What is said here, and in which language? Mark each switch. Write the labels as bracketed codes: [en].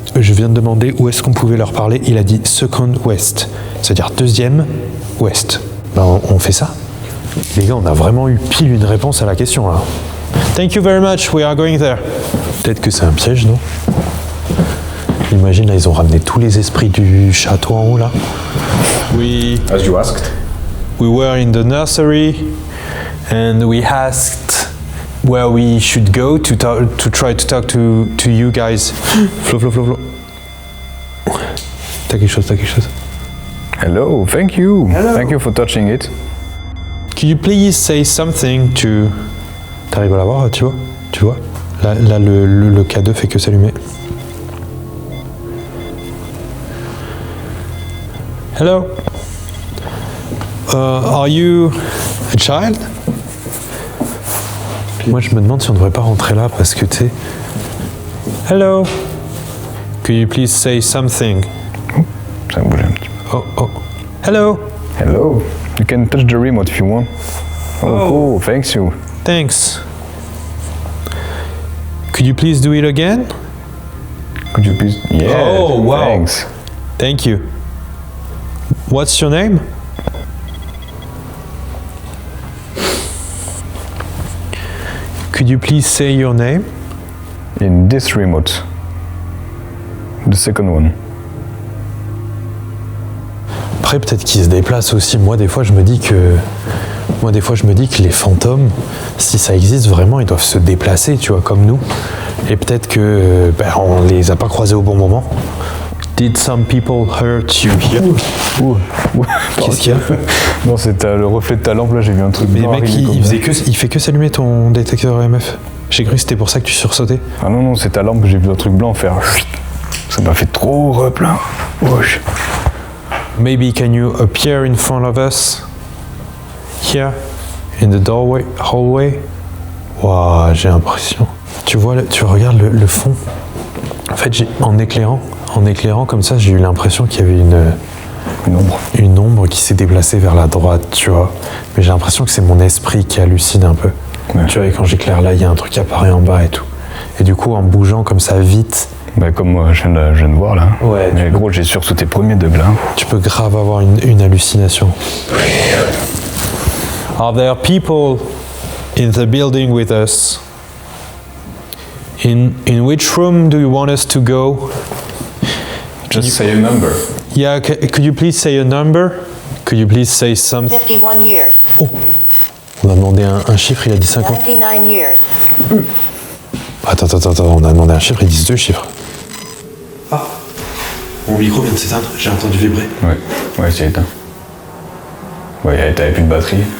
[fr] Je viens de demander où est-ce qu'on pouvait leur parler. Il a dit [en] second west, [fr] c'est-à-dire deuxième ouest. Ben, on fait ça. Les gars, on a vraiment eu pile une réponse à la question là. [en] Thank you very much. We are going there. [fr] Peut-être que c'est un piège, non? Imagine là, ils ont ramené tous les esprits du château en haut là. [en] As you asked. We were in the nursery and we asked where we should go to try to talk to you guys. Flo. [fr] T'as quelque chose. [en] Hello, thank you. Thank you for touching it. Could you please say something to... [fr] T'arrives à la voir, tu vois? Là, le K2 fait que s'allumer. [en] Hello? Are you a child? [fr] Moi, je me demande si on devrait pas rentrer là parce que tu sais... [en] Hello? Could you please say something? [fr] Ça a bougé un petit peu. [en] Oh. Hello? Hello. You can touch the remote if you want. Oh, cool. Thanks you. Thanks. Could you please do it again? Could you please? Yeah. Oh, wow. Thanks. Thank you. What's your name? Could you please say your name? In this remote. The second one. [fr] Après, peut-être qu'ils se déplacent aussi. Moi, des fois, je me dis que les fantômes, si ça existe vraiment, ils doivent se déplacer, tu vois, comme nous. Et peut-être que on les a pas croisés au bon moment. [en] Did some people hurt you here? Ouh. [fr] Qu'est-ce qu'il y a? Non, c'est le reflet de ta lampe là, j'ai vu un truc Mais blanc mec, arriver comme ça. il fait que s'allumer ton détecteur EMF. J'ai cru que c'était pour ça que tu sursautais. Ah non, c'est ta lampe, j'ai vu un truc blanc faire. Ça m'a fait trop replein. Wesh. [en] Maybe can you appear in front of us? Here, in the hallway. [fr] Waouh, j'ai l'impression. Tu vois, tu regardes le fond. En fait, en éclairant comme ça, j'ai eu l'impression qu'il y avait une ombre qui s'est déplacée vers la droite, tu vois. Mais j'ai l'impression que c'est mon esprit qui hallucine un peu. Ouais. Tu vois, et quand j'éclaire là, il y a un truc qui apparaît en bas et tout. Et du coup, en bougeant comme ça vite. Bah comme moi, je viens de voir là. Ouais. Mais gros, j'ai sursauté premier degré. Tu peux grave avoir une hallucination. [en] Are there people in the building with us? In which room do you want us to go? Just say a number. Yeah, could you please say a number? Could you please say something? 51 years. Oh, [fr] On a demandé un chiffre, il a dit 50. [en] 99 years. [fr] Attends, on a demandé un chiffre, ils disent 2 chiffres. Ah, mon micro vient de s'éteindre, j'ai entendu vibrer. Ouais, c'est éteint. Ouais, t'avais plus de batterie.